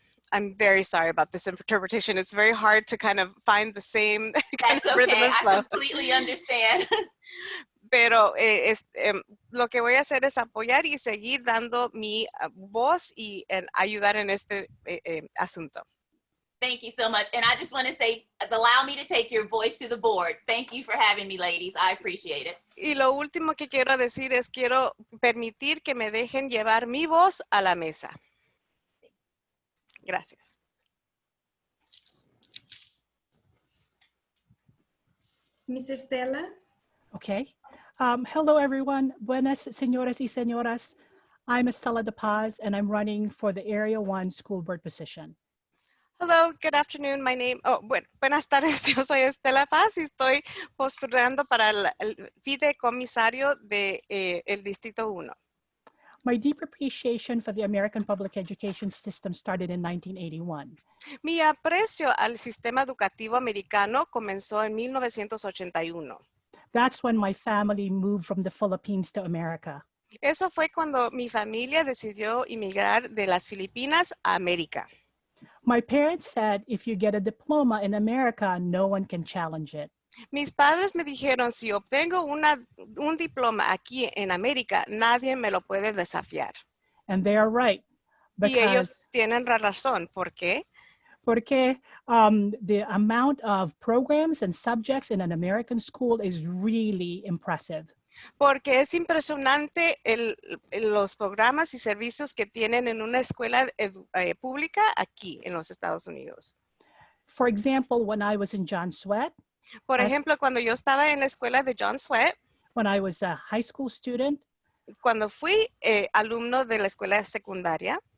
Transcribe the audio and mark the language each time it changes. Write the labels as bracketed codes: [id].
[en] I'm very sorry about this interpretation. It's very hard to kind of find the same kind of rhythm and flow. I completely understand. [es] Pero lo que voy a hacer es apoyar y seguir dando mi voz y ayudar en este asunto. [en] Thank you so much. And I just want to say, allow me to take your voice to the board. Thank you for having me, ladies. I appreciate it. [es] Y lo último que quiero decir es quiero permitir que me dejen llevar mi voz a la mesa. Gracias. [en] Miss Estela. Okay. Hello, everyone. [es] Buenas, señoras y señoras. [en] I'm Estela De Paz, and I'm running for the Area 1 School Board position. Hello, good afternoon. [es] Buenas tardes. Yo soy Estela Paz y estoy postulando para el fideicomisario de el Distrito 1. [en] My deep appreciation for the American public education system started in 1981. [es] Mi aprecio al sistema educativo americano comenzó en 1981. [en] That's when my family moved from the Philippines to America. [es] Eso fue cuando mi familia decidió emigrar de las Filipinas a América. [en] My parents said, if you get a diploma in America, no one can challenge it. [es] Mis padres me dijeron, si obtengo un diploma aquí en América, nadie me lo puede desafiar. [en] And they are right. [es] Y ellos [en] Because [es] tienen razón. ¿Por qué? Porque [en] the amount of programs and subjects in an American school is really impressive. [es] Porque es impresionante los programas y servicios que tienen en una escuela pública aquí en los Estados Unidos. [en] For example, when I was in John Sweat, [es] Por ejemplo, cuando yo estaba en la escuela de John Sweat, [en] when I was a high school student, [es] cuando fui alumno de la escuela secundaria,